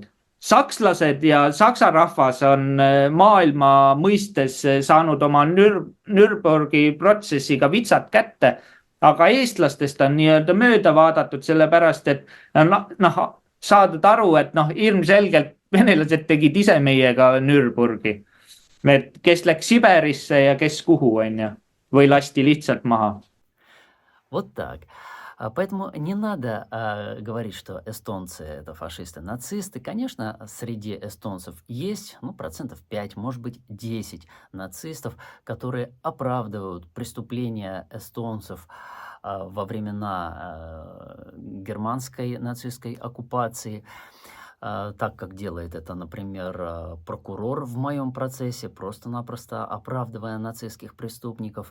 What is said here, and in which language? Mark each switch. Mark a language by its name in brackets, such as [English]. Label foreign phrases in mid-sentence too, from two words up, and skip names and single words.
[Estonian] Sakslased ja saksa rahvas on maailma mõistes saanud oma Nürnbergi protsessiga vitsad kätte, aga eestlastest on nii-öelda mööda vaadatud sellepärast, et saadud aru, et ilmselgelt venelased tegid ise meiega Nürnbergi. Kes läks Siberisse ja kes kuhu, on ju, või lasti lihtsalt maha. [Russian] Вот так. Поэтому не надо говорить, что эстонцы — это фашисты, нацисты. Конечно, среди эстонцев есть 5%, может быть, 10 нацистов, которые оправдывают преступления эстонцев во времена германской нацистской оккупации, так как делает это, например, прокурор в моем процессе, просто-напросто оправдывая нацистских преступников.